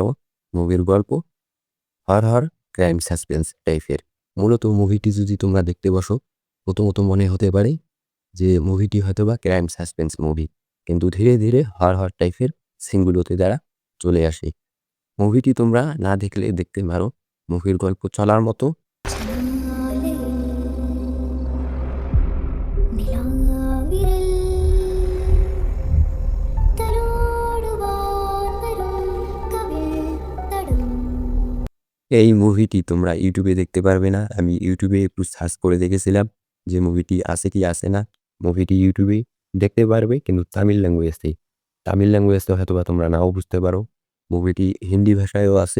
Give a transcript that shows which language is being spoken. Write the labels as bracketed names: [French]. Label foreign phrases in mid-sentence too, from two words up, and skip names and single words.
[Bangla] মুভির গল্প হরর, ক্রাইম, সাসপেন্স টাইপের। মূলত মুভিটি যদি তোমরা দেখতে বসো, প্রথমত মনে হতে পারে যে মুভিটি হয়তোবা ক্রাইম সাসপেন্স মুভি, কিন্তু ধীরে ধীরে হরর টাইপের সিনগুলোতে দ্বারা চলে আসে। মুভিটি তোমরা না দেখলে দেখতে পারো। মুভির গল্প চলার মতো। [Malayalam] ചങ്ങാലേ നിലാവിരൽ തലോടുവാൻ വരും കവിൾ തടും [Bangla] এই মুভিটি তোমরা ইউটিউবে দেখতে পারবে না। আমি ইউটিউবে একটু সার্চ করে দেখেছিলাম যে মুভিটি আছে কি আছে না। মুভিটি ইউটিউবে দেখতে পারবে, কিন্তু তামিল ল্যাঙ্গুয়েজে। তামিল ল্যাঙ্গুয়েজটা হয়তোবা তোমরা নাও বুঝতে পারো। মুভিটি হিন্দি ভাষায়ও আছে।